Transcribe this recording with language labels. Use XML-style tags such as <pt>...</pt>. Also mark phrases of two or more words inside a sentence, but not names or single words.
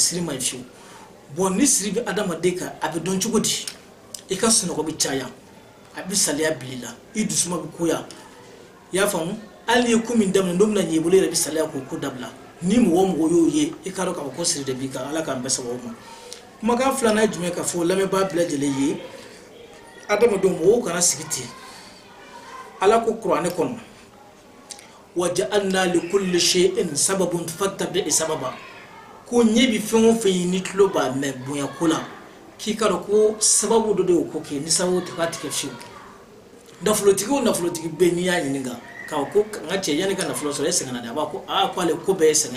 <bm>siri ma ɲi fiyewu bon ni siri bɛ adamaden kan a bɛ dɔn cogo di i ka sunɔgɔ bɛ caya a bɛ saliya bil'i la i dusuma bɛ koya i y'a faamu hali ni ye ko min daminɛ n'o bɛna ɲɛ i bolo i yɛrɛ bɛ saliya k'o ko dabila ni mɔgɔ y'o ye i k'a dɔn k'a fɔ ko siri de b'i kan ala k'an bɛɛ sababu ma kumakan filanan ye jumɛn ka fɔ lamɛnbaa bɛɛ lajɛlen ye adamadenw mɔgɔw kana sigi ten ala ko kuranɛ kɔnɔ</bm> <ar>وجعلنا لكل شيء سبب فاتبع سببا</ar> <bm>ko ɲɛ bi fɛn o fɛn ye ni tulo b'a mɛn bonya ko la k'i k'a dɔn ko sababu dɔ de y'o ko kɛ ni sababu tɛ k'a tigɛ fiyewu nafolotigi o nafolotigi bɛɛ n'i y'a ɲininka k'a ko n ka cɛ yanni ka nafolo sɔrɔ e sɛgɛnna de a b'a ko ko ale ko bɛɛ ye sɛgɛn</bm>